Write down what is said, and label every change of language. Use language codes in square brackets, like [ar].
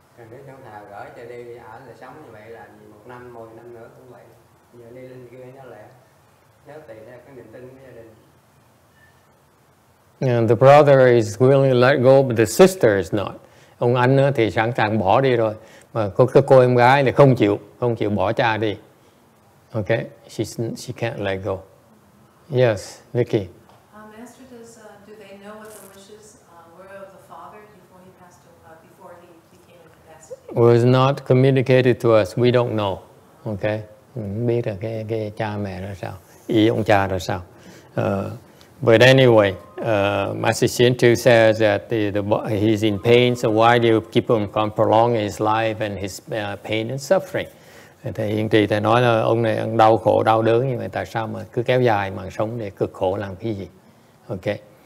[vi] Nếu trong thà gửi cho đi ở là sống như vậy là 1 năm, 10 năm nữa cũng vậy. Giờ đi lên kia nó lẹ. Nếu tùy theo cái niềm tin của gia đình. [en] And the brother is willing to let go, but the sister is not. [vi] Ông anh thì sẵn sàng bỏ đi rồi, mà cô em gái thì không chịu bỏ cha đi. [en] Okay, she can't let go. Yes, Vicky. Master, do they know what the wishes were of the father before he passed away, before he became incapacitated? Was not communicated to us. We don't know. [vi] Okay, không biết là cái cha mẹ ra sao, ý ông cha ra sao. [en] But anyway, Master Shintu says that he's in pain, so why do you keep on prolonging his life and his pain and suffering? [vi] Thầy Hiền Trì thầy nói là ông này ông đau khổ đau đớn như vậy, tại sao mà cứ kéo dài mạng sống để cực khổ làm cái gì? Okay.